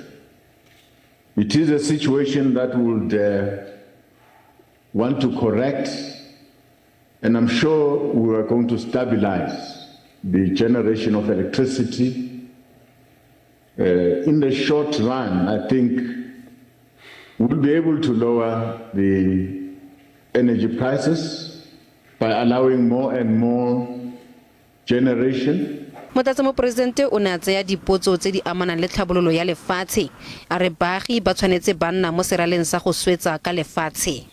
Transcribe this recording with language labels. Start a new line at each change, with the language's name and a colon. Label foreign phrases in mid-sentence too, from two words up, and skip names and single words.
English: It is a situation that we would want to correct, and I'm sure we are going to stabilize the generation of electricity. In the short run, I think we'll be able to lower the energy prices by allowing more and more generation.
Tswana: Motlatsa-mopresidente o ne a tsaya dipotso tse di amanang le tlhabololo ya lefatshe a re baagi ba tshwanetse ba nna mo seraleng sa go swetsa ka lefatshe.